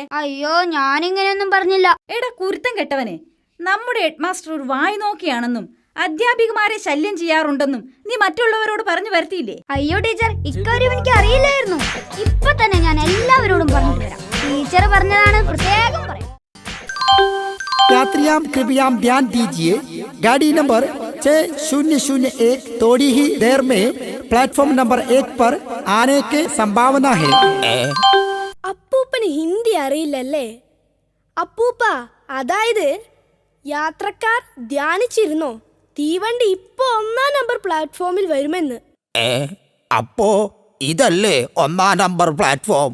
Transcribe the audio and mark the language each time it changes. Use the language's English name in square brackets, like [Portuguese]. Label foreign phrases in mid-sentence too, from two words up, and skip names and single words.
[Malayalam] അയ്യോ, ഞാനിങ്ങനെയൊന്നും പറഞ്ഞില്ല. എടാ കുരുത്തം കെട്ടവനെ, നമ്മുടെ [English] head master [Malayalam] ഒരു വായി നോക്കിയാണെന്നും അധ്യാപികമാരെ ശല്യം ചെയ്യാറുണ്ടെന്നും നീ മറ്റുള്ളവരോട് പറഞ്ഞു വരുത്തിയില്ലേ? അയ്യോ ടീച്ചർ, ഇക്കാര്യം എനിക്ക് അറിയില്ലായിരുന്നു. ഇപ്പൊ തന്നെ ഞാൻ എല്ലാവരോടും പറഞ്ഞിട്ട് വരാം. ടീച്ചർ പറഞ്ഞതാണ്, പ്രത്യേകം പറയാം. [Hindi] यात्रियां कृपया ध्यान दीजिए, गाड़ी नंबर 6001 थोड़ी ही देर में प्लेटफॉर्म नंबर 1 पर आने की संभावना है. [Malayalam] അപ്പൂപ്പന് ഹിന്ദി അറിയില്ലല്ലേ? അപ്പൂപ്പ, അതായത് യാത്രക്കാർ ധ്യാനിച്ചിരുന്നോ തീവണ്ടി ഇപ്പൊ 1-ാം നമ്പർ പ്ലാറ്റ്ഫോമിൽ വരുമെന്ന്? അപ്പോ ഇതല്ലേ 1-ാം നമ്പർ പ്ലാറ്റ്ഫോം?